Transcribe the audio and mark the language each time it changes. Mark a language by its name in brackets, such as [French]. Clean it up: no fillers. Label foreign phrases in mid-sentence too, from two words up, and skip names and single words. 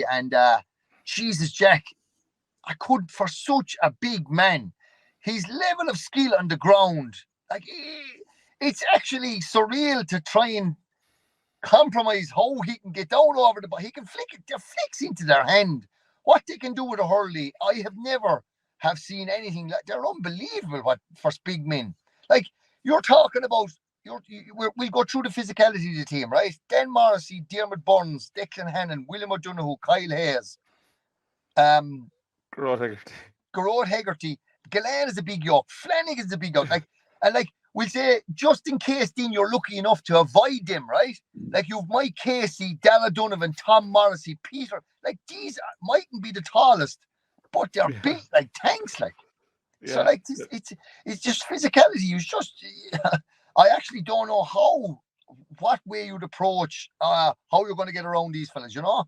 [English] And Jesus, Jack, I could, for such a big man, his level of skill on the ground, like, it's actually surreal to try and compromise how he can get down over the ball. He can flick it, their flicks into their hand. What they can do with a hurley, I have never seen anything like. They're unbelievable for big men. Like, you're talking about, we'll go through the physicality of the team, right? Dan Morrissey, Diarmid Burns, Declan Hannon, William O'Donoghue, Kyle Hayes, Garrod Hegarty. Gillane is a big yoke. Flanagan is a big yoke. We'll say, just in case, Dean, you're lucky enough to avoid them, right? Like, you've Mike Casey, Dalla Donovan, Tom Morrissey, Peter. Like, these mightn't be the tallest, but they're built like tanks, like. Yeah. So, like, it's just physicality. You just, I actually don't know what way you'd approach, how you're going to get around these fellas, you know?